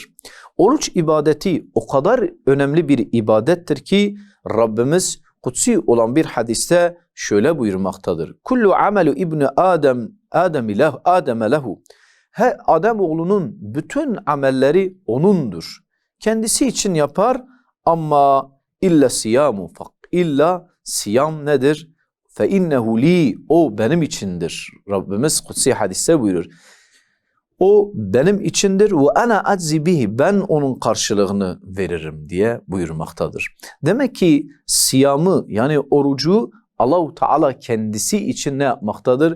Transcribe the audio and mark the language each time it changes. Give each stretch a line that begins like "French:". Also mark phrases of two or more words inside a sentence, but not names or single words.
Turkish: Oruç ibadeti o kadar önemli bir ibadettir ki Rabbimiz kutsi olan bir hadiste şöyle buyurmaktadır.
Arabic: كل عمل ابن آدم له.
Turkish: Adem oğlunun bütün amelleri onundur. Kendisi için yapar ama
Arabic: إلا صيام، إلا صيام
Turkish: nedir?
Arabic: فإنه لي,
Turkish: o benim içindir. Rabbimiz kutsi hadiste buyurur. O benim içindir ve
Arabic: أنا أجزي به,
Turkish: ben onun karşılığını veririm diye buyurmaktadır. Demek ki siyamı, yani orucu Allah-u Teala kendisi için ne yapmaktadır?